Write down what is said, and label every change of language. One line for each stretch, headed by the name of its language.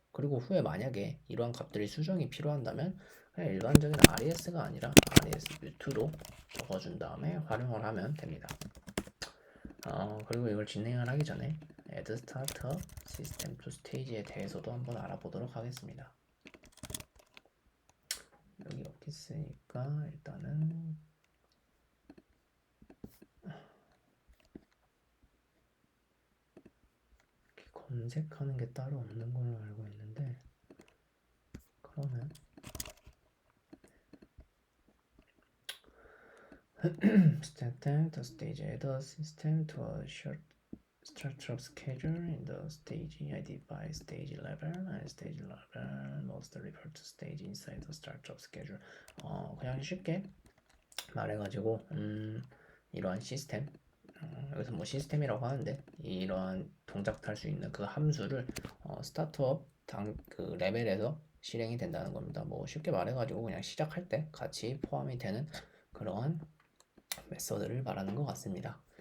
Korean: 그리고 후에 만약에 이러한 값들이 수정이 필요한다면 그냥 일반적인 RES가 아니라 RESv2로 적어준 다음에 활용을 하면 됩니다. 그리고 이걸 진행을 하기 전에 add startup system to stage에 대해서도 한번 알아보도록 하겠습니다. 여기 없겠으니까 일단은 검색하는 게 따로 없는 걸로 알고 있는데 그러면
English: startup the stage add a system to a short startup schedule in the stage ID by stage level and stage level must refer to stage inside the startup schedule.
Korean: 그냥 쉽게 말해가지고 이러한 시스템 여기서 뭐 시스템이라고 하는데 이러한 동작을 할 수 있는 그 함수를 스타트업 그 레벨에서 실행이 된다는 겁니다. 뭐 쉽게 말해가지고 그냥 시작할 때 같이 포함이 되는 그러한 메서드를 말하는 것 같습니다.